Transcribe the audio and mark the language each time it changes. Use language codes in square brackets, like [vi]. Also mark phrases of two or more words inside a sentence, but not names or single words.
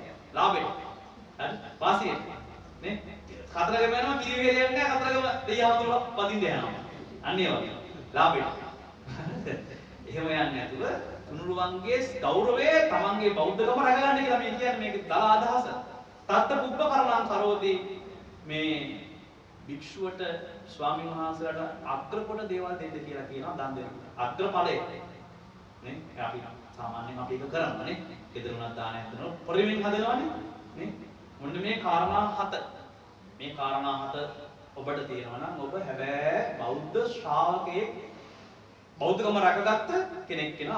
[si] ලාභෙට. හරි? වාසියට. නේ? කතරගම යනවා කිරිවෙහෙල යන්නේ නැහැ. කතරගම දෙයියහඳුර පදින්න යනවා. අන්න ඒ වගේ. ලාභෙට. එහෙම යන්නේ නැතුව තුනුරුවන්ගේ ගෞරවය තමන්ගේ බෞද්ධකම රැකගන්න කියලා මේ කියන්නේ මේක දල අදහස. [pi] තත්ත පුබ්බ කරණං කරෝති [si] මේ භික්ෂුවට ස්වාමීන් වහන්සේලාට අග්‍රකොට දේවල් දෙන්න කියලා කියනවා දන් දෙන්න. අග්‍රඵලය. නේ? අපි සාමාන්‍යයෙන් අපි ඒක කරනවානේ. ගෙදරුණක් දානයක් දෙනවා. පරිවෙන් හදනවානේ. නේ? මොන්න මේ කාරණා හත. මේ කාරණා හත ඔබට තියෙනවා නම් ඔබ හැබැයි බෞද්ධ ශ්‍රාවකයෙක් බෞද්ධකම රැකගත්ත කෙනෙක් වෙනවා.